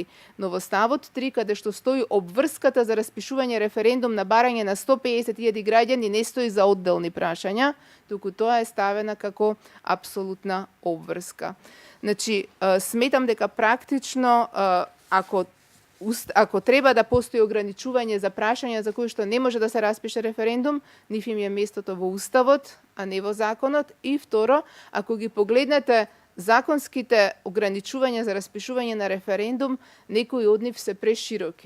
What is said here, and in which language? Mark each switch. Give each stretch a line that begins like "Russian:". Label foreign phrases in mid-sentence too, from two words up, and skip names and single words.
Macedonian: Но во ставот 3, каде што стои обврската за распишување референдум на барање на 150.000 граѓани, не стои за одделни прашања, туку тоа е ставена како апсолутна обврска. Значи, сметам дека практично ako treba da postoji ograničuvanje za prašanja za koje što ne može da se raspiše referendum, njih im je mjesto vo ustavot, a ne vo zakonot. I vtoro, ako gi poglednete zakonskite ograničuvanja za raspišuvanje na referendum, nekoj od njih se preširoki.